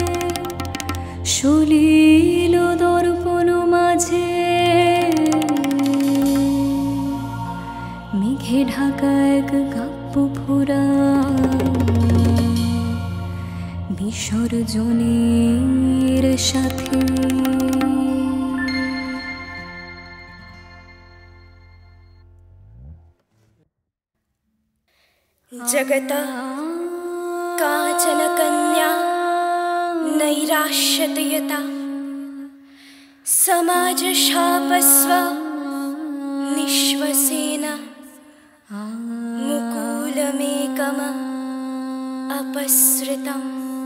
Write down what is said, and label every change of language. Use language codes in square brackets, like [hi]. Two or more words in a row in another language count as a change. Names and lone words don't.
[bn] সলিল দর্পণ মাঝে মেঘে ঢাকা এক কাব্য ফোরা বিসর্জনের সাথে [sa] जगतः काचन कन्या नैराश्यतयता समाजशापस्व निःश्वसेन मुकुलमेकम् अपसृतम्